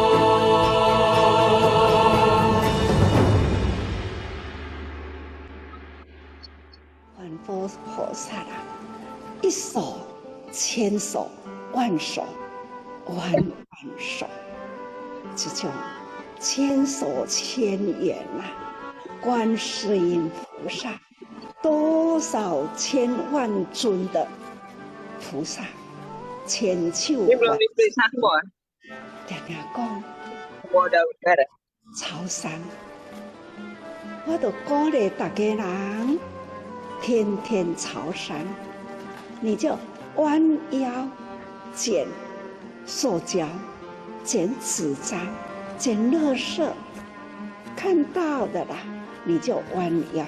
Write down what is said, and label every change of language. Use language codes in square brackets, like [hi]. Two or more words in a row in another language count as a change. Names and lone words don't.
[zh] 观佛菩萨啊，一手千手万手万万手，这种千手千眼呐、观世音菩萨，多少千万尊的菩萨，千手 [id] Ini belum [zh] 万 [id] diperiksa semua. [zh] 常常讲 [id] Semua udah ada. [zh] 超山，我就鼓励大家人天天朝山，你就弯腰捡塑胶、捡纸张、捡垃圾，看到的啦，你就弯腰。